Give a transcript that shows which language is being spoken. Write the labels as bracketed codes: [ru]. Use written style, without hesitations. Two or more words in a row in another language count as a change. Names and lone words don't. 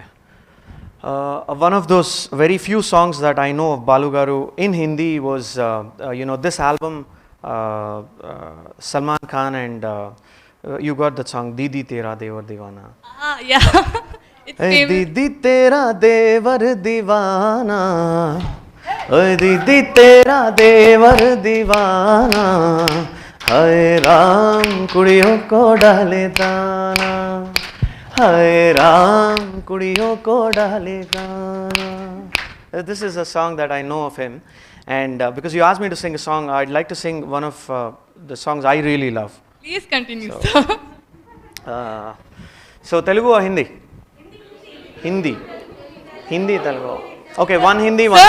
[en] One of those very few songs that I know of Balu Garu in Hindi was, this album, Salman Khan, and you got that song, Didi Tera Devar Divana. Yeah. It's Hey, famous. [hi] दीदी तेरा देवर दीवाना. हे, दीदी तेरा देवर दीवाना. हाय राम कुड़ियों को डाले दाना. हाय राम कुड़ियों को डाले दाना. [en] This is a song that I know of him, and because you asked me to sing a song, I'd like to sing one of the songs I really love. Please continue, So- sir. So Telugu or Hindi? Hindi. Hindi, Telugu. Okay, one Hindi, one